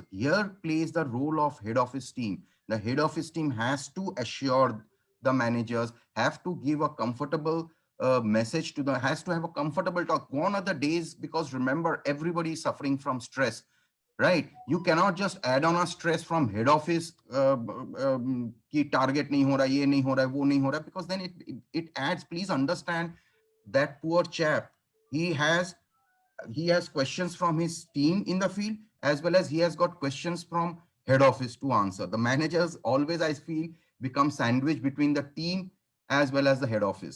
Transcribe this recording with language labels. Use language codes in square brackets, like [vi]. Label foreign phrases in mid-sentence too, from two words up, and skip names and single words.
[en] Here plays the role of head office team. The head office team has to assure the managers, have to give a comfortable message to the, has to have a comfortable talk. Gone are the days, because remember, everybody is suffering from stress, right? You cannot just add on a stress from head office [hi] की टारगेट नहीं हो रहा, ये नहीं हो रहा, वो नहीं हो रहा, [en] because then it adds. Please understand that poor chap, he has questions from his team in the field, as well as he has got questions from head office to answer. The managers always, I feel, become sandwiched between the team as well as the head office.